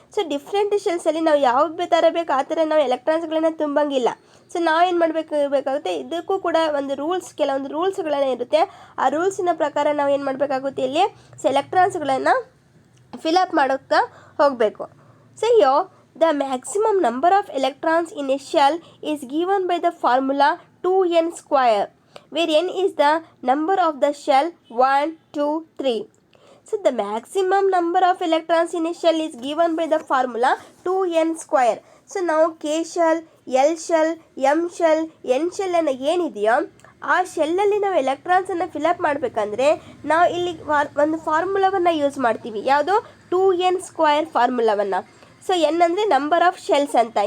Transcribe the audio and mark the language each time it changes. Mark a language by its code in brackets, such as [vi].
[kn] So different ಶೆಲ್ಸಲ್ಲಿ ನಾವು ಯಾವ ಥರ ಬೇಕು ಆ ಥರ ನಾವು ಎಲೆಕ್ಟ್ರಾನ್ಸ್ಗಳನ್ನು ತುಂಬಂಗಿಲ್ಲ. ಸೊ ನಾವೇನು ಮಾಡಬೇಕಾಗುತ್ತೆ, ಇದಕ್ಕೂ ಕೂಡ ಕೆಲವೊಂದು ರೂಲ್ಸ್ಗಳನ್ನ ಇರುತ್ತೆ. ಆ ರೂಲ್ಸಿನ ಪ್ರಕಾರ ನಾವು ಏನು ಮಾಡಬೇಕಾಗುತ್ತೆ, ಇಲ್ಲಿ ಎಲೆಕ್ಟ್ರಾನ್ಸ್ಗಳನ್ನು ಫಿಲಪ್ ಮಾಡೋಕ್ಕೆ ಹೋಗಬೇಕು. [en] So the maximum number of electrons in a shell is given by the formula 2n square, where n is the number of the shell 1 2 3. So the maximum number of electrons in a shell is given by the formula 2n square. So now K shell, L shell, M shell, N shell [kn] ಅನ್ನು ಏನಿದೆಯೋ ಆ ಶೆಲ್ಲಲ್ಲಿ ನಾವು ಎಲೆಕ್ಟ್ರಾನ್ಸನ್ನು fill up ಮಾಡಬೇಕಂದ್ರೆ ನಾವು ಇಲ್ಲಿ ಒಂದು ಫಾರ್ಮುಲಾವನ್ನು use ಮಾಡ್ತೀವಿ. ಯಾವುದು 2n ಸ್ಕ್ವಯರ್ ಫಾರ್ಮುಲಾವನ್ನು. ಸೊ ಎನ್ ಅಂದರೆ ನಂಬರ್ ಆಫ್ ಶೆಲ್ಸ್ ಅಂತ.